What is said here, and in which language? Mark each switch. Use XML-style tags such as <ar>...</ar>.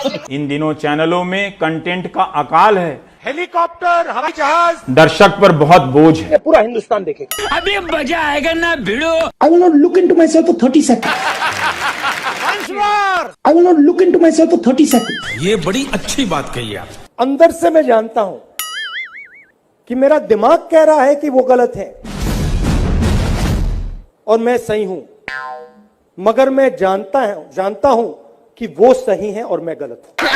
<hi>इन दिनों चैनलों में कंटेंट का अकाल है, हेलीकॉप्टर, हवाई जहाज, दर्शक पर बहुत बोझ है। ये पूरा हिंदुस्तान देखेगा। अभी मजा आएगा ना भिड़ो।</hi> <en>I will not look into myself for 30 seconds. I will not look into myself for 30 seconds.</en> <hi>ये बड़ी अच्छी बात कही आप। अंदर से मैं जानता हूं कि मेरा दिमाग कह रहा है कि वो गलत है और मैं सही हूं, मगर मैं जानता हूं कि वो सही है और मैं गलत हूं।</hi>